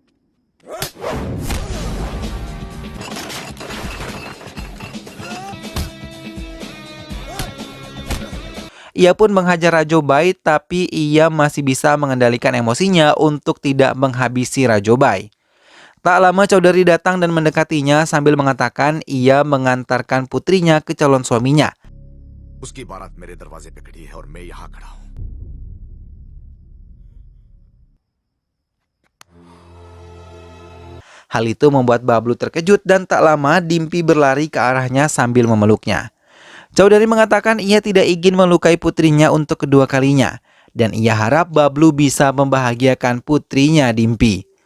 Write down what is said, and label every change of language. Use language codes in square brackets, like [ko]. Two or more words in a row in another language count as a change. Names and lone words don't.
[id] Ia pun menghajar Raju Bai, tapi ia masih bisa mengendalikan emosinya untuk tidak menghabisi Raju Bai. Tak lama Chaudhary datang dan mendekatinya sambil mengatakan ia mengantarkan putrinya ke calon suaminya. [hi] उसकी बारात मेरे दरवाजे पे खड़ी है और मैं यहाँ खड़ा हूँ। [id] Hal itu membuat Bablu terkejut dan tak lama Dimpi berlari ke arahnya sambil memeluknya. Chaudhary mengatakan ia tidak ingin melukai putrinya untuk kedua kalinya dan ia harap Bablu bisa membahagiakan putrinya Dimpi.